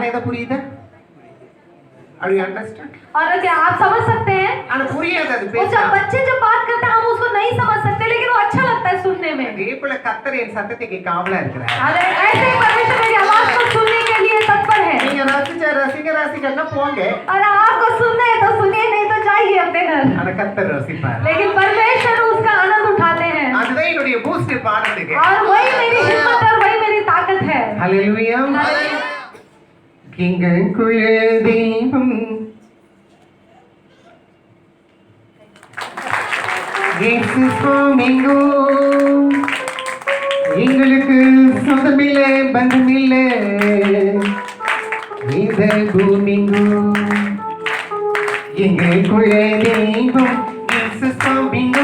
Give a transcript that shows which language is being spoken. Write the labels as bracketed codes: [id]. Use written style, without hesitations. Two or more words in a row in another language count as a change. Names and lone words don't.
[ta] ஆனா இத புரியுதா? [en] Are you understand? [hi] और क्या आप समझ सकते हैं? [ta] ஆனா புரியாது அது [hi] वो [ta] பேச்சா। [hi] जब बच्चे जब बात करते हैं हम उसको नहीं समझ सकते, लेकिन वो अच्छा लगता है सुनने में। [ta] அதே போல கர்த்தர் என் சத்தத்தை கேட்க ஆவலா இருக்கிறார்। [hi] अरे ऐसे ही परमेश्वर मेरी आवाज को सुनने के लिए तत्पर है। [ta] நீங்க ரசிகர்னா போங்க, [hi] और आपको सुनना है तो सुनिए, नहीं तो जाइए अपने घर। [ta] ஆனா கர்த்தர் ரசிப்பார்। [hi] लेकिन परमेश्वर उसका आनंद उठाते हैं। [ta] அதுதான் என்னுடைய பூஸ்ட் பாடுறதுக்கு। [hi] और वही मेरी हिम्मत और वही मेरी ताकत है। [ta] ஹalleluya। கிங்குக்குள்ள தெய்வம் இயேசு சுவாமிங்கோ, எங்களுக்கு சொந்தமில்ல பந்தமில்ல இந்த பூமிங்கோ, எங்களுக்குள்ள தெய்வம் இயேசு சுவாமிங்கோ,